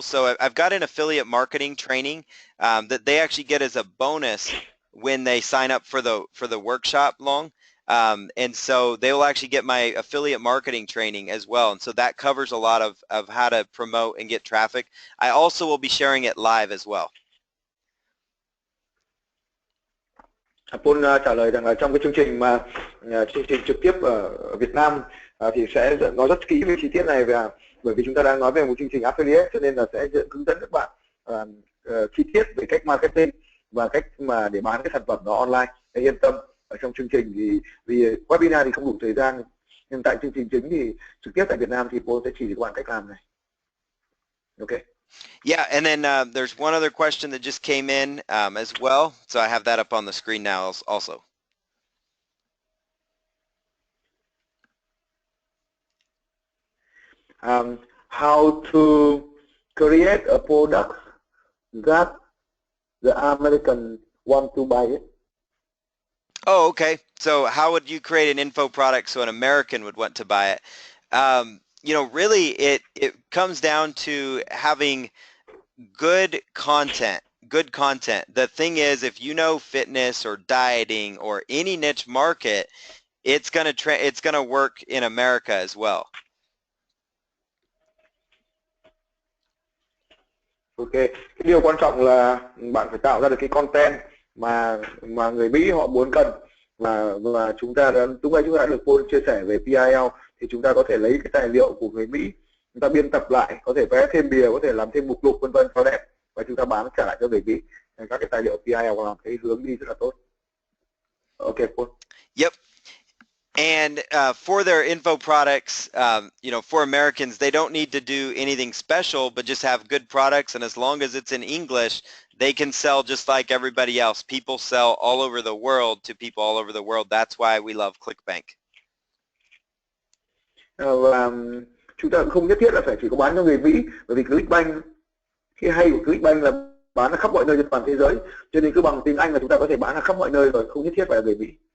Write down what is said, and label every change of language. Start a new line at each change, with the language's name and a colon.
English: So I've got an affiliate marketing training that they actually get as a bonus when they sign up for the workshop long. And so they will actually get my affiliate marketing training as well. And so that covers a lot of how to promote and get traffic. I also will be sharing it live as well.
Vietnamese: Paul trả lời rằng là trong cái chương trình mà chương trình trực tiếp ở Việt Nam thì sẽ nói rất kỹ về chi tiết này, và bởi vì chúng ta đang nói về một chương trình affiliate cho nên là sẽ hướng dẫn các bạn chi tiết về cách marketing và cách mà để bán cái sản phẩm đó online. Hãy yên tâm, ở trong chương trình thì vì webinar thì không đủ thời gian, nhưng tại chương trình chính thì trực tiếp tại Việt Nam thì Paul sẽ chỉ cho các bạn cách làm này.
English: Okay. Yeah, and then there's one other question that just came in as well. So I have that up on the screen now also. How to create a product that the American want to buy it? Oh, okay. So how would you create an info product so an American would want to buy it? You know, really it comes down to having good content. The thing is, if you know fitness or dieting or any niche market, it's gonna work in America as well.
Vietnamese: Ok, cái điều quan trọng là bạn phải tạo ra được cái content mà người Mỹ họ muốn cần, và chúng ta đã được Paul chia sẻ về PIL, thì chúng ta có thể lấy cái tài liệu của người Mỹ, chúng ta biên tập lại, có thể vẽ thêm bìa, có thể làm thêm mục lục vân vân cho đẹp, và chúng ta bán trả lại cho người Mỹ. Các cái tài liệu PIL làm cái hướng đi rất là tốt.
English: Ok, Paul. Yep. And for their info products, you know, for Americans, they don't need to do anything special, but just have good products. And as long as it's in English, they can sell just like everybody else. People sell all over the world to people all over the world. That's why we love ClickBank.
Vietnamese: Và chúng ta không nhất thiết là phải chỉ có bán cho người Mỹ, bởi vì ClickBank, cái hay của ClickBank là bán ở khắp mọi nơi trên toàn thế giới, cho nên cứ bằng tiếng Anh là chúng ta có thể bán ở khắp mọi nơi rồi, không nhất thiết phải là người Mỹ.